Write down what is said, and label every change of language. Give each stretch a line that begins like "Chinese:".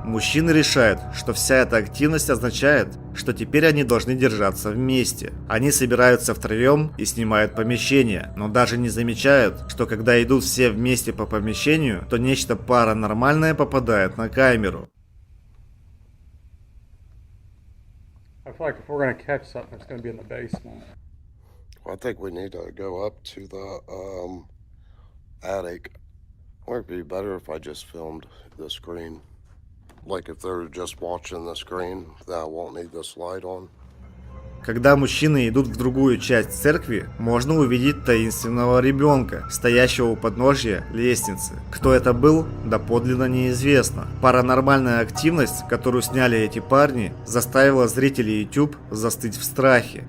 Russian: Мужчины решают, что вся эта активность означает, что теперь они должны держаться вместе. Они собираются втроем и снимают помещение, но даже не замечают, что когда идут все вместе по помещению, то нечто паранормальное попадает на камеру.
English: I feel like if we're going to catch something, it's going to be in the basement. Well, I think we need to go up to the attic. Or it'd be better if I just filmed the screen. Like if they're just watching the screen, that I won't need this light on.
Russian: Когда мужчины идут в другую часть церкви, можно увидеть таинственного ребенка, стоящего у подножья лестницы. Кто это был, доподлинно неизвестно. Паранормальная активность, которую сняли эти парни, заставила зрителей YouTube застыть в страхе.